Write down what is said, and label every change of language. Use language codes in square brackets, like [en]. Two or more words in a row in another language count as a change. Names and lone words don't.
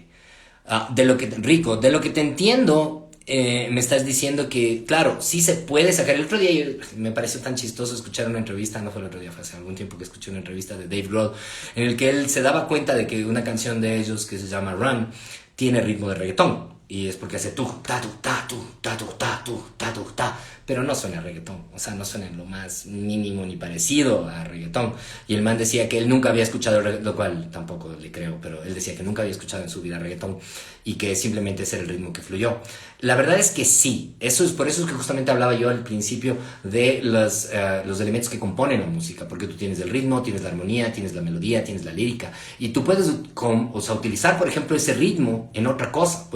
[es] Rico, de lo que te entiendo, me estás diciendo que, claro, sí se puede sacar. El otro día me pareció tan chistoso escuchar una entrevista, no fue el otro día, fue hace algún tiempo que escuché una entrevista de Dave Grohl, en el que él se daba cuenta de que una canción de ellos que se llama Run tiene ritmo de reggaetón. Y es porque hace tu, ta, tu, ta, tu, ta, tu, ta, tu, ta, tu, ta. Pero no suena a reggaetón, o sea, no suena en lo más mínimo ni parecido a reggaetón. Y el man decía que él nunca había escuchado, lo cual tampoco le creo, pero él decía que nunca había escuchado en su vida reggaetón y que simplemente ese era el ritmo que fluyó. La verdad es que sí, por eso es que justamente hablaba yo al principio de los elementos que componen la música, porque tú tienes el ritmo, tienes la armonía, tienes la melodía, tienes la lírica, y tú puedes utilizar, por ejemplo, ese ritmo en otra cosa.